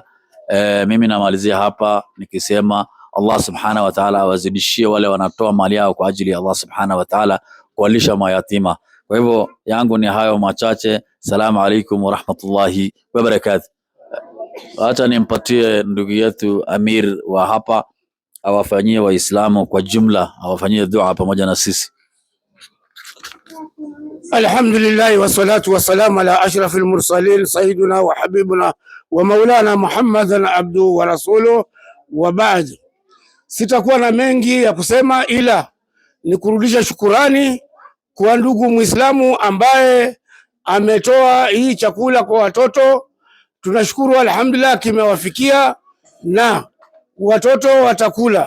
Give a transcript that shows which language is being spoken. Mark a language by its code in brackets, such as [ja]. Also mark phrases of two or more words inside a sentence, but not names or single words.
[sw] Mimi namalizia hapa nikisema [ar] الله سبحانه وتعالى [sw] awazidishie wale wanatoa mali yao kwa ajili ya [ar] الله سبحانه وتعالى [sw] kuwalisha mayatima. Kwa hivyo yangu ni hayo machache. [ar] السلام عليكم ورحمة الله وبركاته. [sw] Acha nimpatie ndugu yetu Amir wa hapa awafanyie Waislamu kwa jumla, awafanyie dua pamoja na sisi. [ar] الحمد لله والصلاة والسلام على أشرف المرسلين سيدنا وحبيبنا ومولانا محمدا عبده ورسوله وبعد. [sw] Sitakuwa na mengi ya kusema, ila ni kurudisha shukurani kwa ndugu Muislamu ambaye ametoa hii chakula kwa watoto. Tunashukuru, alhamdulillah, kimewafikia na watoto watakula.